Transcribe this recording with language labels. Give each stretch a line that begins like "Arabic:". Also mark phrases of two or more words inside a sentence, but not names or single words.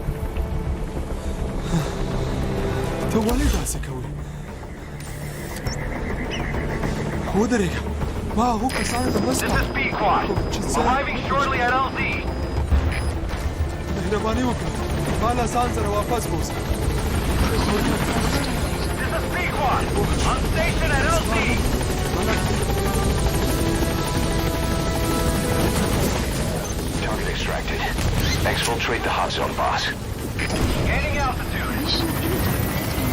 Pashto: ته ولې داسې کوې ودرېږه ما هغو کسانو ته مه سپارم چې څه مهرباني وکړه ما له ځان سره واپس بوزه
English: Target extracted. Exfiltrate the hot zone, boss. Gaining altitude.